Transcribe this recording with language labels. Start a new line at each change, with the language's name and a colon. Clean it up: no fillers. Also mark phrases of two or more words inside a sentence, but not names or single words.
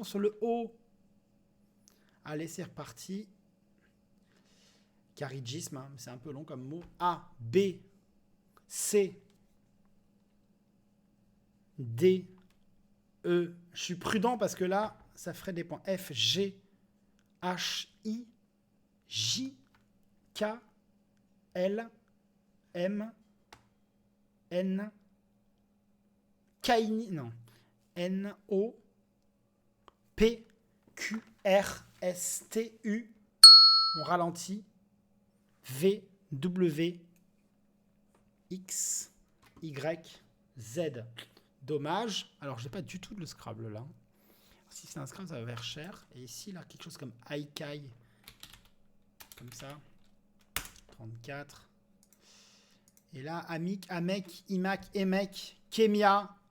French: Sur le O, allez, c'est reparti. Carigisme, hein, c'est un peu long comme mot. A, B, C, D, E. Je suis prudent parce que là, ça ferait des points. F, G, H, I, J, K, L, M, N, Kaini, non, N, O, P, Q, R, S, T, U. On ralentit. V, W, X, Y, Z. Dommage. Alors, j'ai pas du tout de le Scrabble là. Si c'est un Scrabble, ça va vers cher. Et ici, là, quelque chose comme Aikai. Comme ça. 34. Et là, Amik, Amek, Imak, Emek, Kemia.